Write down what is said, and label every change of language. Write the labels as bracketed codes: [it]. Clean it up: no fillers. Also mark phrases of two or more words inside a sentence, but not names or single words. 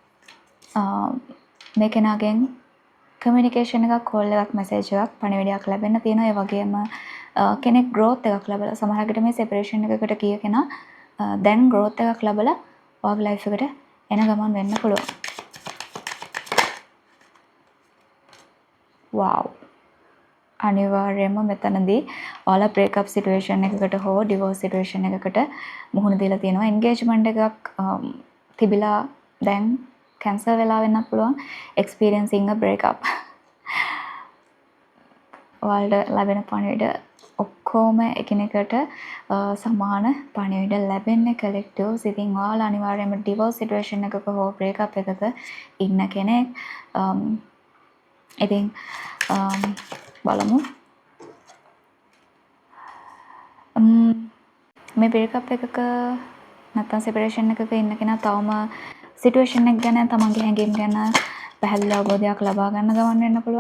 [si] මේ කෙනාගෙන් කමියුනිකේෂන් එකක් කෝල් එකක් මැසේජ් එකක් පණිවිඩයක් ලැබෙන්න තියෙනවා ඒ වගේම කෙනෙක් growth එකක් ලැබලා සමහරකට මේ separation එකකට ගිය කෙනා දැන් growth එකක් ලැබලා ඔයාගේ life එකට එන ගමන් වෙන්න පුළුවන්. wow අනිවාර්යයෙන්ම මෙතනදී ඔයාලා [en] break up situation [si] එකකට හෝ [en] divorce situation [si] එකකට මුහුණ දීලා තියෙනවා engagement එකක් තිබිලා දැන් cancel වෙලා වෙන්නත් පුළුවන් [en] experiencing a breakup [si] ඔයාලට ලැබෙන පණිවිඩ ඔක්කොම එකිනෙකට සමාන පණිවිඩ ලැබෙන්නේ collective ඉතින් ඔයාලා අනිවාර්යයෙන්ම [en] divorce situation [si] එකක හෝ breakup එකක ඉන්න කෙනෙක් ඉතින් බලමු මේ breakup එකක නැත්නම් separation එකක ඉන්න කෙනා තවම සිටුේෂන් එක ගැන තමන්ගේ හැඟීම් ගැන පැහැදිලි අවබෝධයක් ලබා ගන්න ගමන් වෙන්න පුළුවන්.